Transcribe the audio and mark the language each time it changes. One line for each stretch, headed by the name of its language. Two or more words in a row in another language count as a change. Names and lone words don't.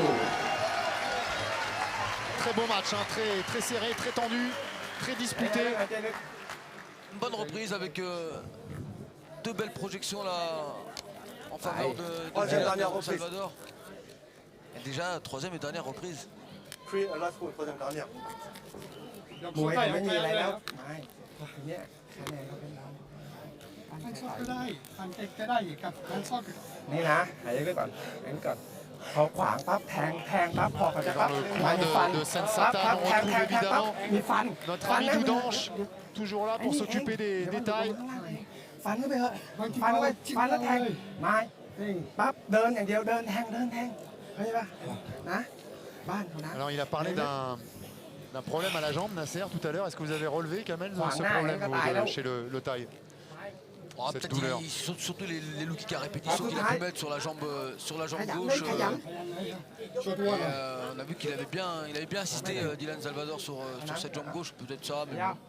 French: Très beau match, hein, très serré, très tendu, très disputé. Une bonne reprise avec deux belles projections là en faveur de Troisième, Dylan dernière reprise. Salvador. Et déjà troisième et dernière reprise. Free last foot, troisième dernière.
Thai: มวยไม่มีอะไรแล้วไม่ทีเนี้ยคะแนนเราเป็นเราฟันซอดก็ได้ฟันเต็กก็ได้อีกครับฟันซอดนี่นะหายใจไปก่อนหายใจก่อนพอขวางปั๊บแทงปั๊บพอเขาจะปั๊บ
French: Dans le coin de Sensata, on retrouve évidemment
Thai: มีฟัน
French: notre ami Doudanche, toujours là pour s'occuper des détails.
Thai: ฟันเข้าไปเถอะฟันเข้าไปฟันแล้วแทงไม้ปั๊บเดินอย่างเดียวเดินแทงเข้าใจป่ะนะบ้านเขานะ
French: Alors il a parlé d'un problème à la jambe, Nasser, tout à l'heure. Est-ce que vous avez relevé, Kamel, ce problème chez le Thaï? Oh, Cette peut-être douleur. surtout les
English: low kicks
French: à répétition qu'il a pu mettre sur la jambe gauche. On a vu qu'il avait bien assisté Dylan Salvador sur cette jambe gauche, peut-être ça, mais bon.